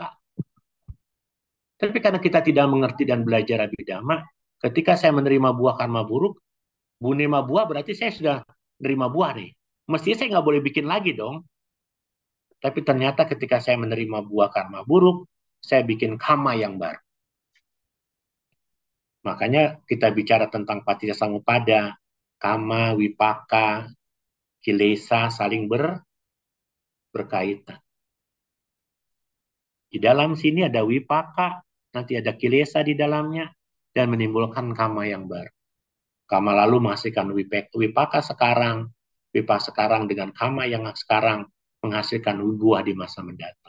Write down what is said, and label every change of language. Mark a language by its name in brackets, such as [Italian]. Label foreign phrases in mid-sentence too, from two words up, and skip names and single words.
[Indonesian] Tapi karena kita tidak mengerti dan belajar Abhidhamma, ketika saya menerima buah karma buruk, menerima buah berarti saya sudah menerima buah nih. Mestinya saya nggak boleh bikin lagi dong. Tapi ternyata ketika saya menerima buah karma buruk, saya bikin karma yang baru. Makanya kita bicara tentang paticcasamuppada, kama, wipaka, kilesa saling berkaitan. Di dalam sini ada wipaka, nanti ada kilesa di dalamnya, dan menimbulkan kama yang baru. Kama lalu menghasilkan wipaka sekarang, wipaka sekarang dengan kama yang sekarang menghasilkan buah di masa mendatang.